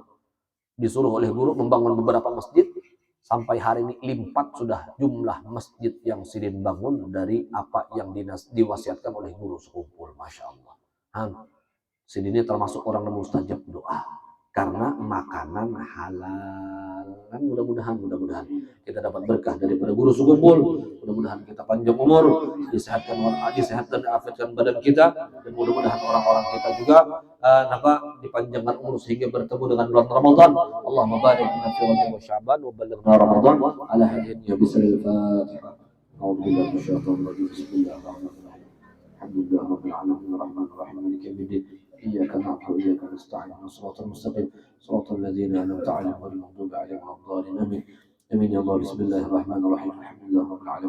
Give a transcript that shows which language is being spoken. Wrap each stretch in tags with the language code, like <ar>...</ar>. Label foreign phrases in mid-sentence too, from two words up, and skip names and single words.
<bjn>Disuruh oleh guru membangun beberapa masjid. Sampai hari ini lipat sudah jumlah masjid yang Sidin bangun dari apa yang diwasiatkan oleh guru sekumpul.</bjn> <ar>ما شاء الله.</ar> <bjn>Sidin ini termasuk orang yang mustajab doa. Karena makanan halal. Mudah-mudahan kita dapat berkah daripada guru sekumpul. Mudah-mudahan mudah-mudahan kita panjang umur, disehatkan dan afiatkan badan kita, dan mudah-mudahan orang-orang kita juga dipanjangkan umur sehingga bertemu dengan bulan Ramadan.</bjn> <ar>اللهم بارك لنا في رجب وشعبان وبلغنا رمضان على هذه النية بسر الفاتحة. أعوذ بالله من الشيطان الرجيم. بسم الله الرحمن الرحيم. الحمد لله رب العالمين الرحمن الرحيم مالك يوم الدين. إياك نعبد وإياك نستعين صراط المستقيم صراط الذين أنعمت عليهم غير المغضوب عليهم ولا الضالين آمين. آمين يا الله. بسم الله الرحمن الرحيم. الحمد لله رب العالمين.</ar>